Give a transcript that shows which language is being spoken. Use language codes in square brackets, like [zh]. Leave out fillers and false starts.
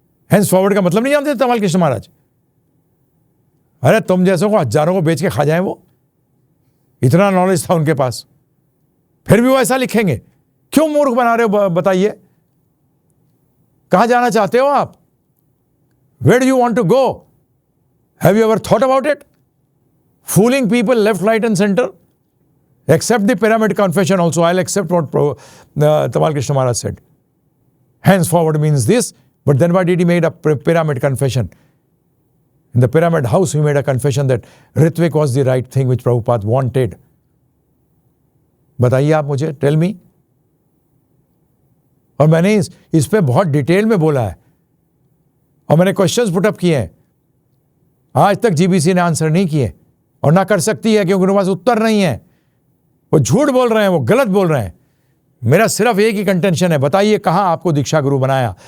[hi] Hence forward का मतलब नहीं जानते तमाल कृष्ण महाराज? अरे तुम जैसों को हजारों को बेच के खा जाए वो, इतना नॉलेज था उनके पास, फिर भी वो ऐसा लिखेंगे। क्यों मूर्ख बना रहे हो? बताइए, कहां जाना चाहते हो आप? [en] Where do you want to go? Have you ever thought about it? Fooling people left, right and center? Accept the pyramid confession also. I'll accept what Tamal Krishna Maharaj said. Henceforward means this, but then why did he make a pyramid confession? In the pyramid house, he made a confession that Ritvik was the right thing which Prabhupada wanted. [hi] बताइए आप मुझे, [en] tell me. [hi] और मैंने इस पे बहुत detail में बोला है और मैंने क्वेश्चंस पुट अप किए हैं। आज तक जीबीसी ने आंसर नहीं किए और ना कर सकती है, क्योंकि उनके पास उत्तर नहीं है। वो झूठ बोल रहे हैं, वो गलत बोल रहे हैं। मेरा सिर्फ एक ही कंटेंशन है, बताइए कहां आपको दीक्षा गुरु बनाया?